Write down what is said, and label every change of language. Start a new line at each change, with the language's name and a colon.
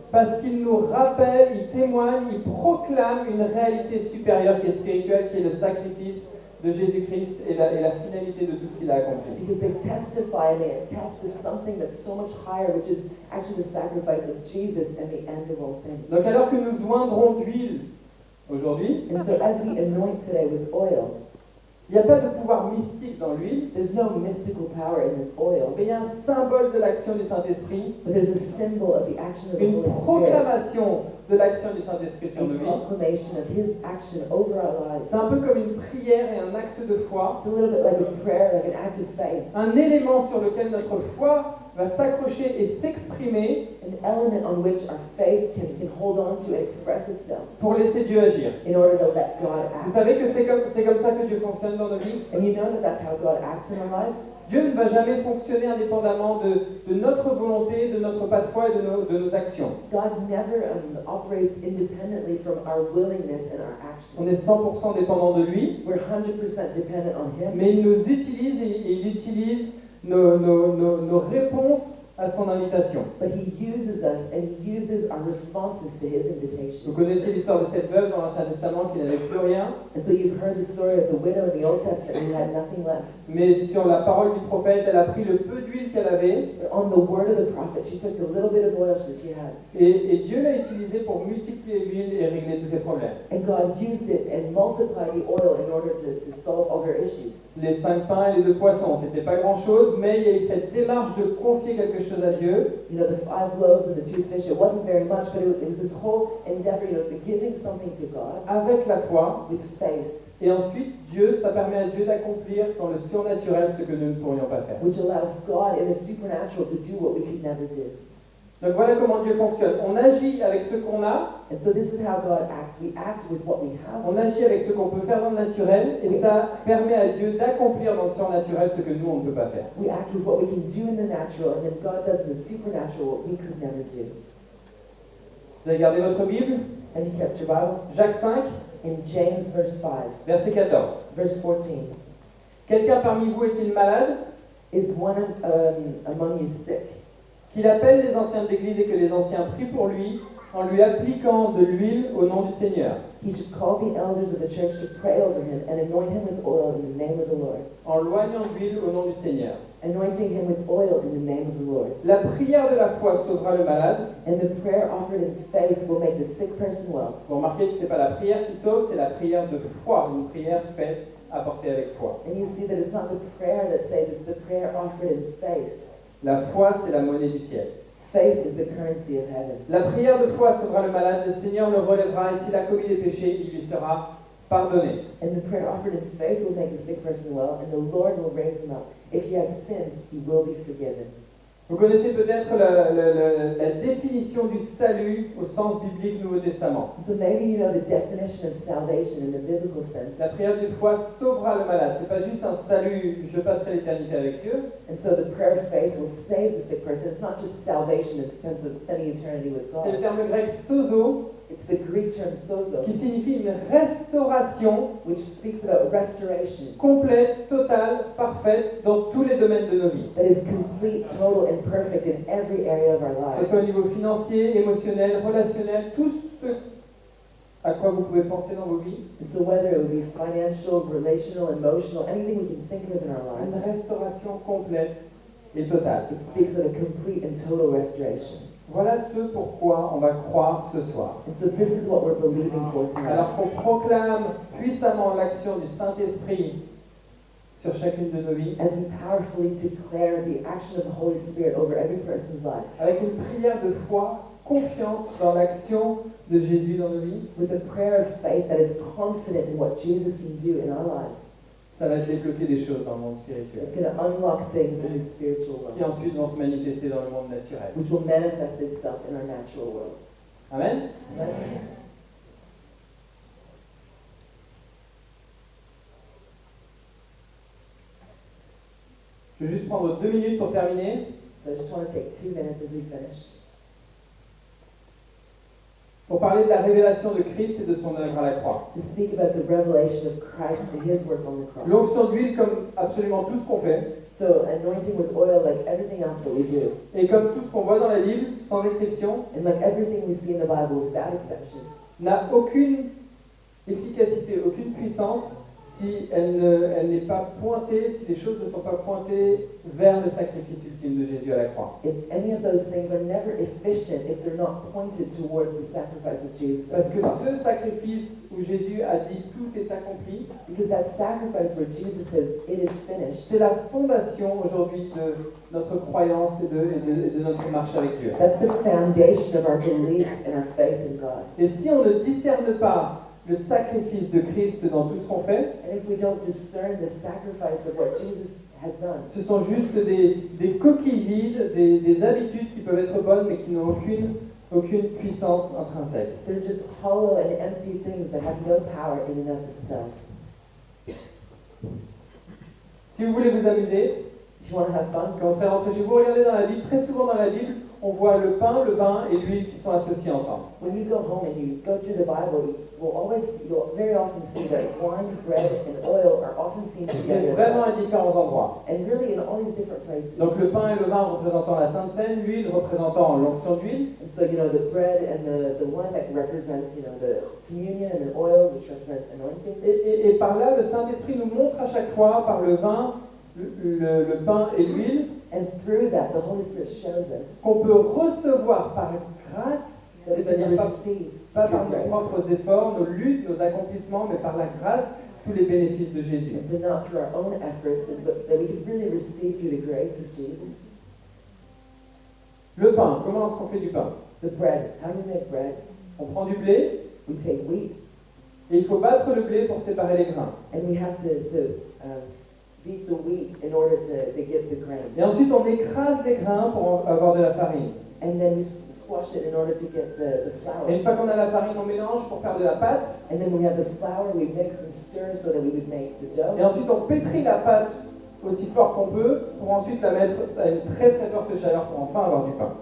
French: parce qu'ils nous rappellent, ils témoignent, ils proclament une réalité supérieure qui est spirituelle, qui est le sacrifice de Jésus-Christ et la finalité de tout ce qu'il a accompli.
English: because they testify and they attest to something that's so much higher, which is actually the sacrifice of Jesus and the end of all things.
French: Donc alors que nous oindrons d'huile aujourd'hui,
English: And so as we anoint today with oil,
French: il n'y a pas de pouvoir mystique dans l'huile,
English: there's no mystical power in this oil,
French: mais il y a un symbole de l'action du Saint-Esprit,
English: but there's a symbol of the action of the
French: une
English: Holy Spirit,
French: proclamation de l'action du Saint-Esprit sur
English: a
French: nos vies.
English: proclamation of His action over our lives.
French: C'est un peu comme une prière et un acte de foi,
English: It's a little bit like a prayer, like an act of faith,
French: un élément sur lequel notre foi va s'accrocher et s'exprimer
English: an element on which our faith can hold on to and express itself
French: pour laisser Dieu agir.
English: in order to let God
French: Vous
English: act.
French: savez que c'est comme ça que Dieu fonctionne dans nos vies.
English: And you know that that's how God acts in our lives?
French: Dieu ne va jamais fonctionner indépendamment de notre volonté, de notre pas de foi et de nos actions.
English: God never operates independently from our willingness and our
French: On est 100% dépendant de lui,
English: We're 100% dependent on Him,
French: mais il nous utilise et il utilise nos réponses à son invitation.
English: but He uses us and He uses our responses to His invitation.
French: Vous connaissez l'histoire de cette veuve dans l'Ancien Testament qui n'avait plus rien,
English: And so you've heard the story of the widow in the Old Testament who had nothing left.
French: mais sur la parole du prophète, elle a pris le peu d'huile qu'elle avait
English: But on the word of the prophet, she took a little bit of oil that she had,
French: et Dieu l'a utilisé pour multiplier l'huile et régler tous ses problèmes.
English: and God used it and multiplied the oil in order to solve all her issues.
French: Les 5 pains et les 2 poissons, c'était pas grand chose, mais il y a eu cette démarche de confier quelque chose à Dieu.
English: You know, the 5 loaves and the 2 fish, it wasn't very much, but it was this whole endeavor, you know, the giving something to God
French: Avec la foi,
English: with faith,
French: et ensuite ça permet à Dieu d'accomplir dans le surnaturel ce que nous ne pourrions pas faire.
English: which allows God in the supernatural to do what we could never do.
French: Donc voilà comment Dieu fonctionne. On agit avec ce qu'on a,
English: And so this is how God acts. We act with what we have.
French: on agit avec ce qu'on peut faire dans le naturel, et ça permet à Dieu d'accomplir dans le surnaturel ce que nous, on ne peut pas faire.
English: We act with what we can do in the natural, and then God does in the supernatural what we could never do.
French: Vous avez gardé votre Bible?
English: And you kept your Bible?
French: Jacques 5,
English: In James verse 5,
French: verset 14.
English: verse 14,
French: Quelqu'un parmi vous est-il malade?
English: is one among you sick?
French: Qu'il appelle les anciens de l'Église et que les anciens prient pour lui en lui appliquant de l'huile au nom du Seigneur.
English: He should call the elders of the church to pray over him and anoint him with oil in the name of the Lord.
French: En loignant d'huile au nom du Seigneur.
English: Anointing him with oil in the name of the Lord.
French: La prière de la foi sauvera le malade.
English: And the prayer offered in faith will make the sick person well.
French: Vous remarquez que ce n'est pas la prière qui sauve, c'est la prière de foi, une prière faite, apportée avec foi.
English: And you see that it's not the prayer that saves, it's the prayer offered in faith.
French: La foi, c'est la monnaie du ciel.
English: Faith is the currency of heaven.
French: La prière de foi sauvera le malade, le Seigneur le relèvera et s'il a commis des péchés, il lui sera pardonné.
English: And the prayer offered in faith will make the sick person well, and the Lord will raise him up. If he has sinned, he will be forgiven.
French: Vous connaissez peut-être la définition du salut au sens biblique Nouveau Testament.
English: So maybe you know the definition of salvation in the biblical sense.
French: La prière de foi sauvera le malade. C'est pas juste un salut, je passerai l'éternité avec Dieu.
English: And so the prayer of faith will save the sick person. It's not just salvation in the sense of spending eternity with
French: C'est le terme grec sozo,
English: It's the Greek term sozo,
French: qui signifie une restauration
English: which speaks about restoration.
French: complète, totale, parfaite dans tous les domaines de nos vies.
English: That is complete, total, and perfect in every area of our
French: Que ce soit au
English: lives.
French: niveau financier, émotionnel, relationnel, tout ce à quoi vous pouvez penser dans vos vies.
English: And so whether it would be financial, relational, emotional, anything we can think of in our
French: Une
English: lives,
French: restauration complète et totale.
English: it speaks of a complete and total restoration.
French: Voilà ce pourquoi on va croire ce soir.
English: And so this is what we're believing for tonight.
French: Alors qu'on proclame puissamment l'action du Saint-Esprit sur chacune de nos vies,
English: As we powerfully declare the action of the Holy Spirit over every person's life,
French: avec une prière de foi confiante dans l'action de Jésus dans nos vies,
English: with a prayer of faith that is confident in what Jesus can do in our lives,
French: ça va débloquer des choses dans le monde spirituel,
English: it's going to unlock things in the spiritual
French: qui
English: world,
French: ensuite vont se manifester dans le monde naturel.
English: which will manifest itself in our natural world.
French: Amen.
English: Amen.
French: Je vais juste prendre 2 minutes pour terminer.
English: So I just want to take 2 minutes as we finish
French: Pour parler de la révélation de Christ et de son œuvre à la croix.
English: to speak about the revelation of Christ and His work on the cross.
French: L'onction d'huile, comme absolument tout ce qu'on fait,
English: So anointing with oil, like everything else that we do,
French: et comme tout ce qu'on voit dans la Bible, sans exception,
English: and like everything we see in the Bible without exception,
French: n'a aucune efficacité, aucune puissance si elle n'est pas pointée, si les choses ne sont pas pointées vers le sacrifice ultime de Jésus à la croix.
English: if any of those things are never efficient if they're not pointed towards the sacrifice of Jesus. at
French: Parce
English: the
French: que
English: cross.
French: ce sacrifice où Jésus a dit tout est accompli,
English: Because that sacrifice where Jesus says it is finished,
French: c'est la fondation aujourd'hui de notre croyance et de notre marche avec Dieu.
English: that's the foundation of our belief and our faith in God.
French: Et si on ne discerne pas le sacrifice de Christ dans tout ce qu'on fait,
English: And if we don't discern the sacrifice of what Jesus has done,
French: ce sont juste des coquilles vides, des habitudes qui peuvent être bonnes mais qui n'ont aucune puissance intrinsèque.
English: they're just hollow and empty things that have no power in and of themselves.
French: Si vous voulez vous amuser,
English: If you want to have fun,
French: quand vous serez rentré chez vous, regardez dans la Bible, très souvent dans la Bible, on voit le pain, le vin et l'huile qui sont associés ensemble.
English: when you go home and you go through the Bible, you'll very often see that wine, bread, and oil are often seen
French: C'est
English: together.
French: vraiment à différents endroits.
English: And really in all these different places.
French: Donc le pain et le vin représentant la Sainte Seine, l'huile représentant l'onction d'huile,
English: And so, the bread and the wine that represents, the communion, and the oil, which represents anointing.
French: et par là, le Saint-Esprit nous montre à chaque fois, par le vin, le pain et l'huile,
English: And through that, the Holy Spirit shows us
French: qu'on peut recevoir par grâce,
English: that we can
French: c'est-à-dire
English: receive
French: pas
English: through
French: par nos
English: grace.
French: propres efforts, nos luttes, nos accomplissements, mais par la grâce, tous les bénéfices de Jésus.
English: And so not through our own efforts, but that we can really receive through the grace of Jesus.
French: Le pain, comment est-ce qu'on fait du pain?
English: The bread, how do we make bread?
French: On prend du blé,
English: We take wheat,
French: et il faut battre le blé pour séparer les grains.
English: and we have to beat the wheat in order to get the grain.
French: Et ensuite, on écrase les grains pour avoir de la farine.
English: And then we squash it in order to get the flour.
French: Et une fois qu'on a la farine, on mélange pour faire de la pâte.
English: And then we have the flour, we mix and stir so that we would make the dough.
French: Et ensuite, on pétrit la pâte aussi fort qu'on peut pour ensuite la mettre à une très très forte chaleur pour enfin avoir du pain.